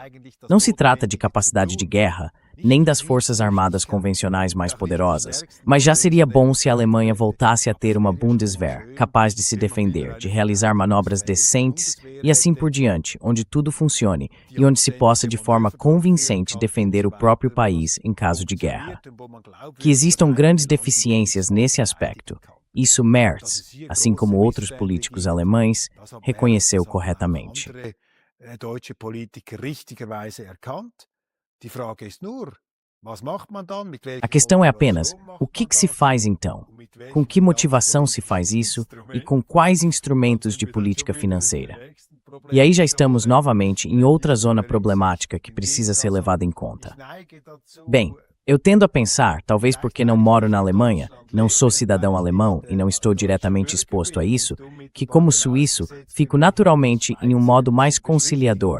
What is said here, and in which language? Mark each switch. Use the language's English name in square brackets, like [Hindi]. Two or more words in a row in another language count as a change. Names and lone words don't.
[Portuguese] Não se trata de capacidade de guerra, nem das forças armadas convencionais mais poderosas, mas já seria bom se a Alemanha voltasse a ter uma Bundeswehr capaz de se defender, de realizar manobras decentes e assim por diante, onde tudo funcione e onde se possa de forma convincente defender o próprio país em caso de guerra. Que existam grandes deficiências nesse aspecto, isso Merz, assim como outros políticos alemães, reconheceu corretamente. [German] Deutsche Politiker richtigerweise erkannt. Die Frage ist nur, was macht man dann? [Portuguese] A questão é apenas, o que se faz então? Com que motivação se faz isso e com quais instrumentos de política financeira? E aí já estamos novamente em outra zona problemática que precisa ser levada em conta. Bem, eu tendo a pensar, talvez porque não moro na Alemanha, não sou cidadão alemão e não estou diretamente exposto a isso, que como suíço, fico naturalmente em um modo mais conciliador.